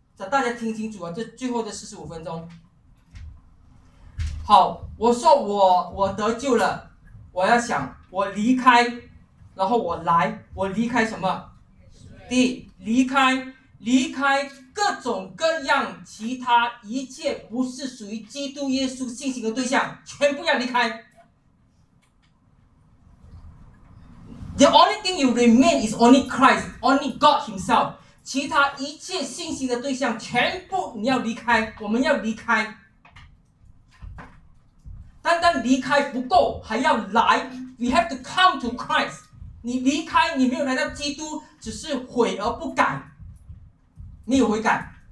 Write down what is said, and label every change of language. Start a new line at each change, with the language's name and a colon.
Chinese: 大家听清楚啊，这最后的45分钟。好，我说我得救了，我要想我离开，然后我来，我离开什么？第一，离开各种各样其他一切不是属于基督耶稣信心的对象，全部要离开。
English: The only thing you remain is only Christ, only God Himself.
Chinese: 其他一切信心的对象全部你要离开，我们要离开。单单离开不够，还要来。
English: We have to come to Christ.
Chinese: 你离开，你没有来到基督，只是悔而不改，没有悔改。